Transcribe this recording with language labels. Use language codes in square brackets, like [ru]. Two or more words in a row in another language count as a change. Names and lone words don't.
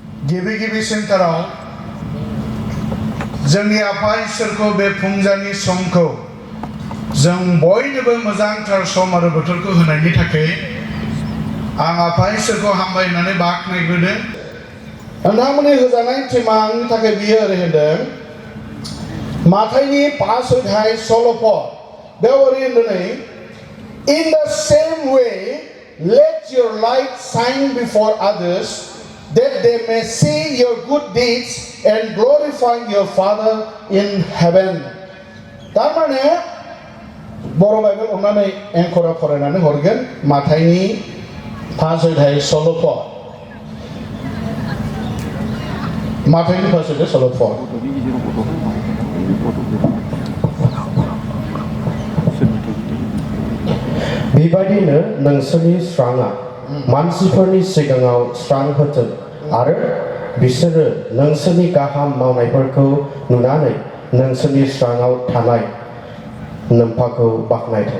[brx] गिबि सेन्टाराव जोंनि आफा इसोरखौ बे फुंजानि समखौ जों बयनोबो मोजांथार सम आरो बोथोरखौ होनायनि थाखाय आं आफा इसोरखौ हामबायनानै बाख्नायग्रोदों। नोंथांमोननि होजानाय टिमा आंनि थाखाय बियो ओरै होनदों, माथाइनि 5 अध्याय 16 पद बेयाव ओरै होनदों, [en] In the same way, let your light shine before others, that they may see your good deeds and glorify your Father in heaven. [brx] तारमाने बर' बाइबेल अननानै एंकरा फरायनानै हरगोन माथाइनि 5 अध्याय 16 पद। माथाइनि 5 अध्याय 16 पद। बेबायदिनो नोंसोरनि स्राङा मानसिफोरनि सिगाङाव स्रां होथों आरो बिसोरो नोंसोरनि गाहाम मावनायफोरखौ नुनानै नोंसोरनि स्राङाव थानाय नोम्फाखौ बाख्नायथों।